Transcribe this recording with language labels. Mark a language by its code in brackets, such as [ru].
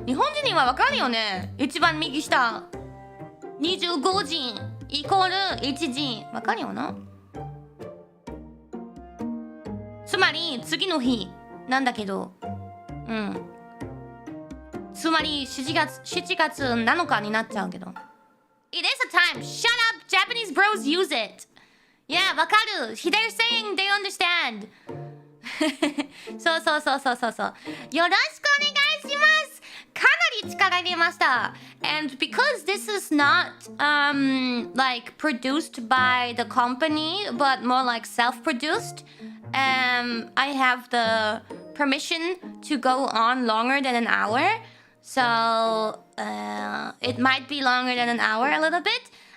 [ja] 日本人にはわかるよね？一番右下。25時イコール1時。わかるよな？つまり次の日なんだけど、つまり7月7日になっちゃうけど。 [en] It is a time. Shut up, Japanese bros use it. Yeah, [ja] わかる。 [en] They're saying they understand. [ja] そう。よろしくお願いします。かなり力入れました。 [en] And because this is not like produced by the company, but more like self-produced, I have the permission to go on longer than an hour. So it might be longer than an hour a little bit.